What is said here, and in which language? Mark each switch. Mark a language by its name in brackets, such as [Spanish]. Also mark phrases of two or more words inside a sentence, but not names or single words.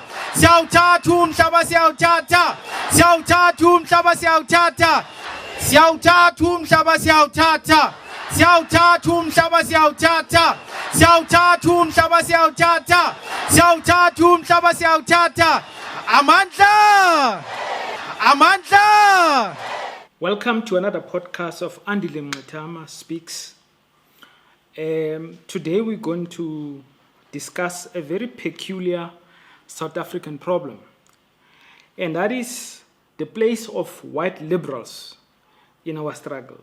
[Zulu] Siyawuthatha umhlaba siyawuthatha. Siyawuthatha umhlaba siyawuthatha. Siyawuthatha umhlaba siyawuthatha. Siyawuthatha umhlaba siyawuthatha. Siyawuthatha umhlaba siyawuthatha. Siyawuthatha umhlaba siyawuthatha. Amandla! Amandla! [English] Welcome to another podcast of Andile Mngxitama Speaks. Today we're going to discuss a very peculiar South African problem, and that is the place of white liberals in our struggle.